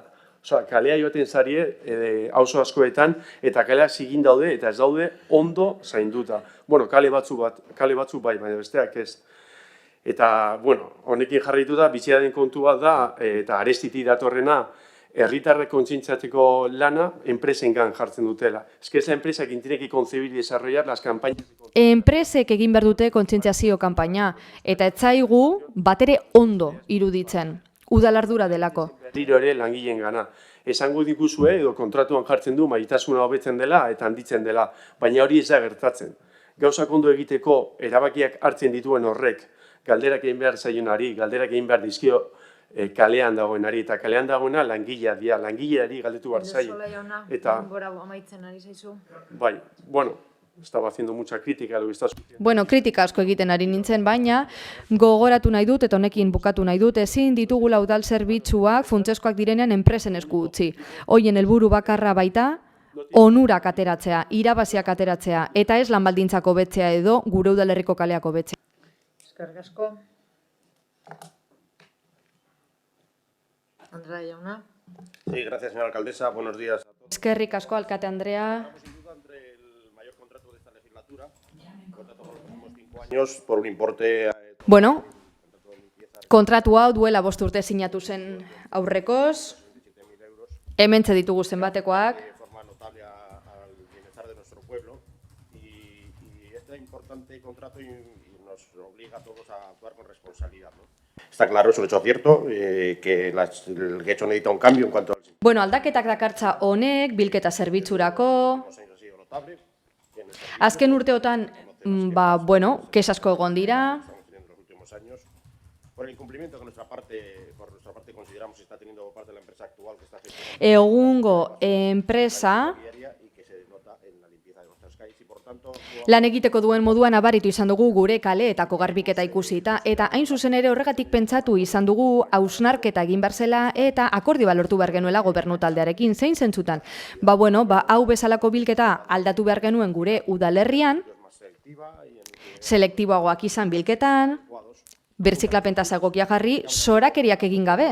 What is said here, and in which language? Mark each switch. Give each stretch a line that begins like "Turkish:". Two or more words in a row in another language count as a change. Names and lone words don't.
Basque: Kalea joaten zarie auzo askoetan eta kaleak zigin daude eta ez daude ondo zainduta. Kale batzu bai, baina besteak ez. Eta, honekin jarraitu da, bizia den kontu bat da, eta arestitik datorrena, herritarrek kontzientziatzeko lana enpresengan jartzen dutela.
Spanish: Es que es la empresa quien tiene que concebir y desarrollar las campañas.
Basque: Enpresek egin behar dute kontzientziazio kanpaina, eta ez zaigu batere ondo iruditzen, udal ardura delako. Berriro ere langileen gana. Esango diguzue edo kontratuan jartzen du maitasuna hobetzen dela eta handitzen dela, baina hori ez da gertatzen. Gauzak ondo egiteko erabakiak hartzen dituen horrek, galderak egin behar zaionari, galderak egin behar dizkio kalean dagoenari, eta kalean dagoena langilea dira, langileari galdetu behar zaio. Eta, bai, bueno,
Spanish: estaba haciendo mucha crítica, lo que estás...
Basque: Bueno, kritika asko egiten ari nintzen, baina gogoratu nahi dut, eta honekin bukatu nahi dut, ezin ditugula udal zerbitzuak funtseskoak direnean enpresen esku utzi. Hoien helburu bakarra baita, onurak ateratzea, irabaziak ateratzea, eta ez lanbaldintzak hobetzea edo gure udalerriko kaleak hobetzea. Eskerrik asko. Andrea jauna.
Spanish: Sí, gracias, señora alcaldesa. Buenos días a todos.
Basque: Eskerrik asko, alkate Andrea.
Spanish: Sin duda, entre el mayor contrato de esta legislatura, contrato por los últimos 5 años, por un importe...
Basque: Bueno, kontratu hau duela 5 urte sinatu zen aurrekoz, hementxe ditugu zenbatekoak.
Spanish: De forma notable al bienestar de nuestro pueblo y este importante contrato nos obliga a todos a actuar con responsabilidad, ¿no? Está claro, es un hecho cierto, que el hecho necesita un cambio en cuanto al...
Basque: Bueno, aldaketak dakartza honek, bilketa zerbitzurako.
Spanish: Ha sido notable.
Basque: Azken urteotan, bueno, kex asko egon dira.
Spanish: Estamos teniendo en los últimos años. Por el incumplimiento que por nuestra parte consideramos que está teniendo por parte de la empresa actual que está gestionando
Basque: Egungo enpresa
Spanish: diaria y que se nota en la limpieza de nuestras calles y por tanto...
Basque: lan egiteko duen moduan abaritu izan dugu gure kaleetako garbiketa ikusita, eta hain zuzen ere horregatik pentsatu izan dugu hausnarketa egin behar zela eta akordioa lortu behar genuela gobernu taldearekin. Zein zentzutan? Bueno, hau bezalako bilketa aldatu behar genuen gure udalerrian, selektiboagoak izan bilketan, birziklapen tasa egokia jarri, sorakeriak egin gabe.